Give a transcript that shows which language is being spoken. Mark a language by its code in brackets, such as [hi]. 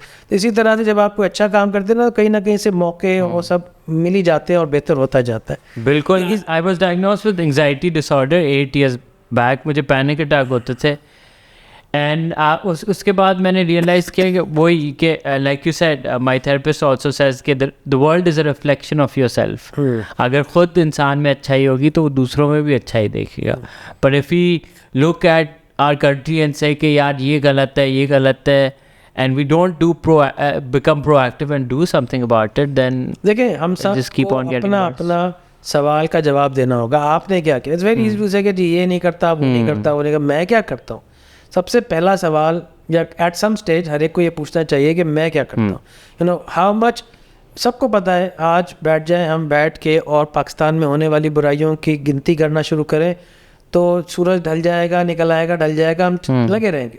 [ur] اسی طرح سے جب آپ کوئی اچھا کام کرتے ہیں نا, کہیں نہ کہیں سے موقع وہ سب مل ہی جاتے ہیں اور بہتر ہوتا جاتا ہے. بالکل. [en] I was diagnosed with anxiety disorder 8 years back. [ur] مجھے پینک اٹیک ہوتے تھے, [en] and [ur] اس کے بعد میں نے [en] Realise کیا کہ وہی کہ like you said my therapist also says کہ the world is a reflection of yourself. [ur] اگر خود انسان میں اچھائی ہوگی تو وہ دوسروں میں بھی اچھائی دیکھے گا. [en] But if we look at our country and say [ur] کہ یار یہ غلط ہے [en] یہ غلط ہے and we don't become proactive and do something about it, then [ur] دیکھیں ہم سب کو اپنا سوال کا جواب دینا ہوگا. آپ نے کیا کیا؟ [en] it's very easy to say [ur] کہ جی یہ نہیں کرتا وہ نہیں کرتا وہ نہیں کرتا. میں کیا کرتا ہوں؟ سب سے پہلا سوال یا [en] at some stage [ur] ہر ایک کو یہ پوچھنا چاہیے کہ میں کیا کرتا ہوں. [en] You know how much. [ur] سب کو پتہ ہے آج بیٹھ جائیں ہم بیٹھ کے اور پاکستان میں ہونے والی برائیوں کی گنتی کرنا شروع کریں تو سورج ڈھل جائے گا نکل آئے گا ڈھل جائے گا ہم لگے رہیں گے.